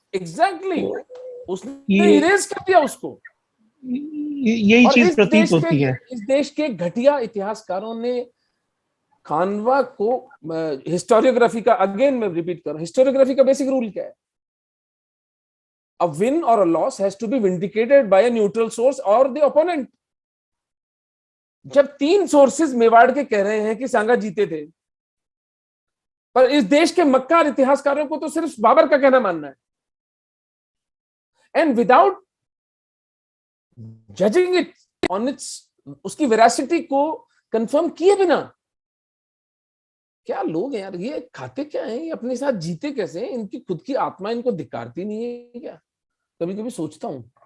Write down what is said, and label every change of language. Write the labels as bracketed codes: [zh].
[hi] Exactly उसने erase कर दिया उसको। यही चीज प्रतीत होती है। इस देश के घटिया इतिहासकारों ने खानवा को, हिस्टोरियोग्राफी का, अगेन मैं रिपीट कर रहा हूं, हिस्टोरियोग्राफी का बेसिक रूल क्या है? [en] A win or a loss has to be vindicated by a neutral source or the opponent. [hi] जब 3 सोर्सेज मेवाड़ के कह रहे हैं कि सांगा जीते थे, पर इस देश के मक्कार इतिहासकारों को तो सिर्फ बाबर का कहना मानना है, [en] and without judging it on its, [hi] उसकी वेरासिटी को कंफर्म किए बिना, क्या लोग हैं यार, ये खाते क्या हैं, ये अपने साथ जीते कैसे हैं, इनकी खुद की आत्मा इनको धिक्कारती नहीं है क्या? कभी कभी सोचता हूं।